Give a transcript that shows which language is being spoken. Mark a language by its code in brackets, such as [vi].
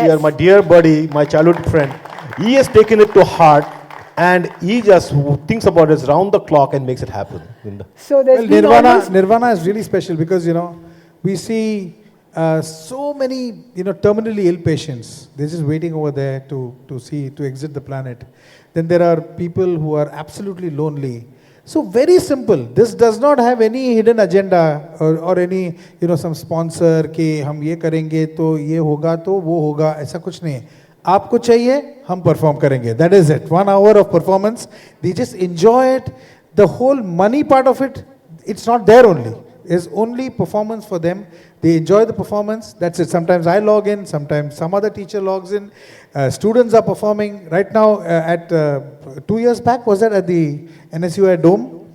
[en] here, my dear buddy, my childhood friend. He has taken it to heart, and he just thinks about it round the clock and makes it happen. So there's Nirvana is really special because, we see so many, terminally ill patients. They're just waiting over there to exit the planet. Then there are people who are absolutely lonely. So very simple. This does not have any hidden agenda or any, some sponsor [hi] कि हम ये करेंगे तो ये होगा तो वो होगा, ऐसा कुछ नहीं. आपको चाहिए, हम perform करेंगे. [en] That is it. 1 hour of performance. They just enjoy it. The whole money part of it, it's not there only. It's only performance for them. They enjoy the performance. That's it. Sometimes I log in. Sometimes some other teacher logs in. Students are performing. Right now, at 2 years back, was that at the NSUI Dome?